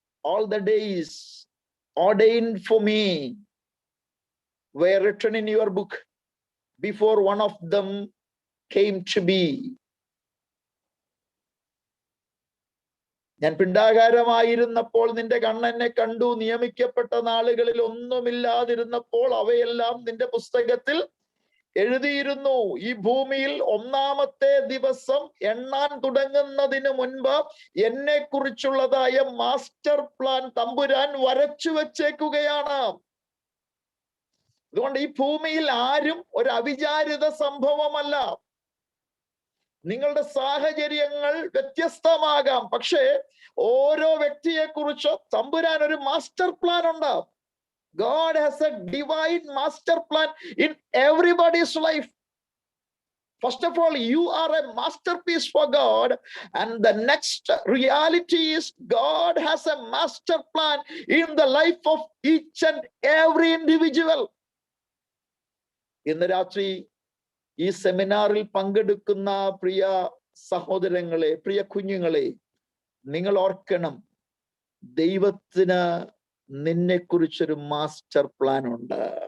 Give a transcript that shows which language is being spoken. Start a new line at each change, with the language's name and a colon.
English: All the days ordained for me were written in your book before one of them came to be.
Malayalam: ഞാൻ പിണ്ടാകാരമായിരുന്നപ്പോൾ നിന്റെ കണ്ണെന്നെ കണ്ടു, നിയമിക്കപ്പെട്ട നാളുകളിൽ ഒന്നുമില്ലാതിരുന്നപ്പോൾ അവയെല്ലാം നിന്റെ പുസ്തകത്തിൽ എഴുതിയിരുന്നു. ഈ ഭൂമിയിൽ ഒന്നാമത്തെ ദിവസം എണ്ണാൻ തുടങ്ങുന്നതിന് മുൻപ് എന്നെ കുറിച്ചുള്ളതായ മാസ്റ്റർ പ്ലാൻ തമ്പുരാൻ വരച്ചു വെച്ചേക്കുകയാണ്. അതുകൊണ്ട് ഈ ഭൂമിയിൽ ആരും ഒരു അവിചാരിത സംഭവമല്ല. നിങ്ങളുടെ സാഹചര്യങ്ങൾ വ്യത്യസ്തമാകാം. പക്ഷേ ഓരോ വ്യക്തിയെ കുറിച്ച് തമ്പുരാൻ ഒരു മാസ്റ്റർ പ്ലാൻ ഉണ്ട്.
English: God has a divine master plan in everybody's life. First of all, you are a masterpiece for God. And the next reality is God has a master plan in the life of each and every individual.
Malayalam: ഇന്ന് രാത്രി ഈ സെമിനാറിൽ പങ്കെടുക്കുന്ന പ്രിയ സഹോദരങ്ങളെ, പ്രിയ കുഞ്ഞുങ്ങളെ, നിങ്ങൾ ഓർക്കണം, ദൈവത്തിന് നിന്നെ കുറിച്ചൊരു മാസ്റ്റർ പ്ലാൻ ഉണ്ട്.